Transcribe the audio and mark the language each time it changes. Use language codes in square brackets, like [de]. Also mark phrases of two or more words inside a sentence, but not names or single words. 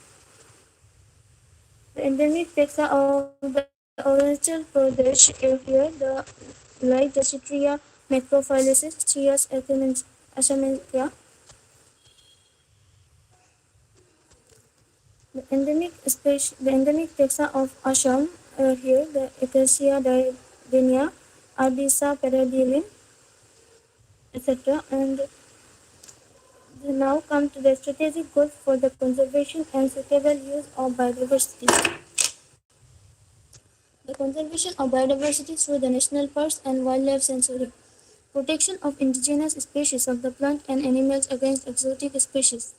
[en] The endemic taxa of the Arunachal Pradesh area, the like the Citria macrophyllaceae, Chias achamentia. The endemic taxa of Assam are here, the Acacia dardenia, Ardisa paradilum, etc. And we now come to the strategic goals for the conservation and suitable use of biodiversity. The conservation of biodiversity through the national parks and wildlife sanctuary. Protection of indigenous species of the plant and animals against exotic species.